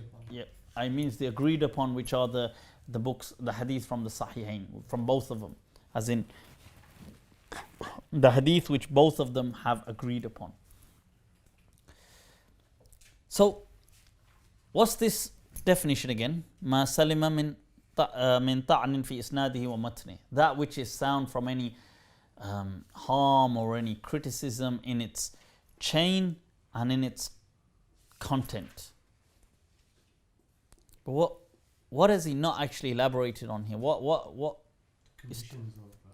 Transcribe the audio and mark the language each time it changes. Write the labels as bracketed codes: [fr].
[en] Yeah, it means the agreed upon, which are the books, the hadith from the Sahihain, from both of them, as in the hadith which both of them have agreed upon. So, what's this definition again? [ar] ما سلم من طعن في إسناده ومتنه. [en] That which is sound from any harm or any criticism in its chain and in its content. But what has he not actually elaborated on here? What Conditions of.